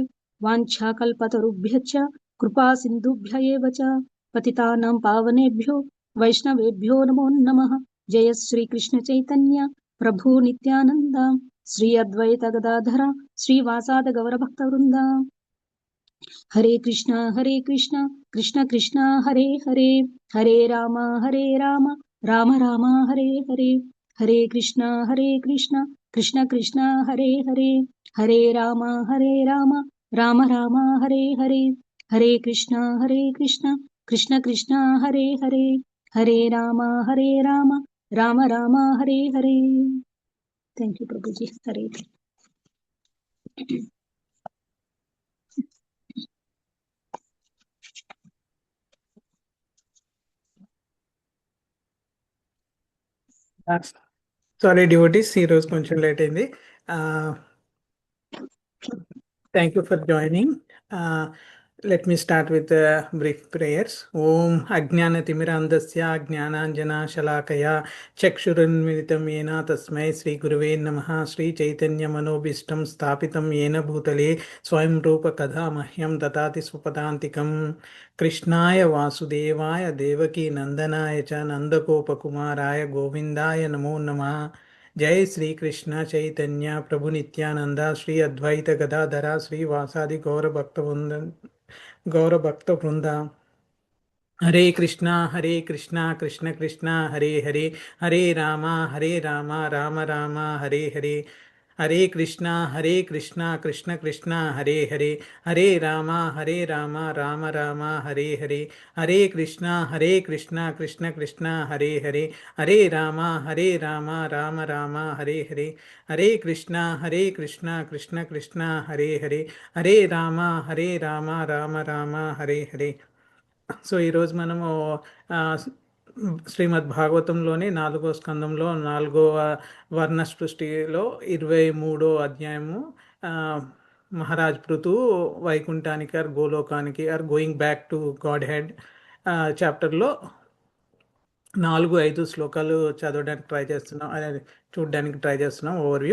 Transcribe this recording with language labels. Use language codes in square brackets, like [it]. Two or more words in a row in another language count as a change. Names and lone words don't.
[sa] वाञ्छाकल्पतरुभ्यश्च कृपा सिन्धुभ्य एव च पतितानां पावनेभ्यो वैष्णवेभ्यो नमो नमः। जय श्री कृष्ण चैतन्य प्रभु नित्यानंद श्री अद्वैत गदाधर श्रीवासाद गौरभक्तवृंदा। हरे कृष्णा कृष्ण कृष्ण हरे हरे हरे राम राम राम हरे हरे। हरे कृष्णा कृष्ण कृष्ण हरे हरे हरे राम राम राम हरे हरे। हरे कृष्णा कृष्ण कृष्ण हरे हरे हरे राम राम राम हरे हरे। [en] thank you [hi] प्रभु जी। हरे [en] sorry devotees, [te] ఈరోజు కొంచెం లేట్ అయింది. [en] Thank you for joining. Let me start with brief prayers. [sa] ఓం అజ్ఞానతిమిరాంధస్య జ్ఞానాంజనాశలాకయా చక్షురున్మిలితం येन తస్మై శ్రీ గురువే నమః. శ్రీ చైతన్య మనోభీష్టం స్థాపితం येन భూతలే స్వయం రూప కథా మహ్యం దదాతి స్వపదాంతికం. కృష్ణాయ వాసుదేవాయ దేవకీ నందనాయ చ నందగోపకుమారాయ గోవిందాయ నమో నమః. जय श्री कृष्ण चैतन्य प्रभु नित्यानंदा श्री अद्वैत गदाधरा श्री वासादि गौर भक्त वृंदा। हरे कृष्णा कृष्ण कृष्ण हरे हरे हरे रामा राम राम हरे हरे। हरे कृष्णा कृष्ण कृष्ण हरे हरे हरे रामा राम राम हरे हरे। हरे कृष्णा कृष्ण कृष्ण हरे हरे हरे रामा राम राम हरे हरे। हरे कृष्णा कृष्ण कृष्ण हरे हरे हरे रामा राम राम हरे हरे. [te] సో ఈరోజు మనము ఆ, శ్రీమద్ భాగవతంలోని 4వ స్కందంలో 4వ వర్ణ సృష్టిలో 23వ అధ్యాయము, ఆ, మహారాజ్ పృథు వైకుంఠానికి ఆర్ గోలోకానికి [en] or going back to godhead [te] చాప్టర్లో 4-5 శ్లోకాలు చదవడానికి ట్రై చేస్తున్నాం, అదే చూడడానికి ట్రై చేస్తున్నాం ఓవర్వ్యూ.